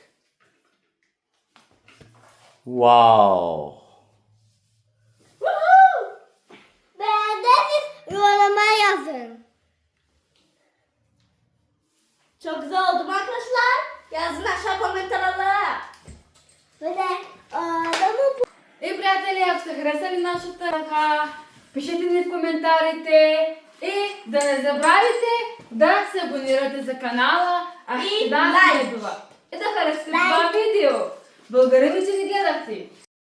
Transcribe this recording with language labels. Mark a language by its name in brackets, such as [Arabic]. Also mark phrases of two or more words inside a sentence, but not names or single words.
[English] Wow. [Turkish] Beğendiyseniz yorumlara yazın. Çok güzel oldu mu arkadaşlar? Yazın aşağı komentarlara. Böyle adamı [Bulgarian] и, приятели, ако сте харесали нашата елха, пишете ни в коментарите и да не забравяйте да се абонирате за канала, а ще дам лайк и да харесате това видео. Благодаря ви, че ни гледахте.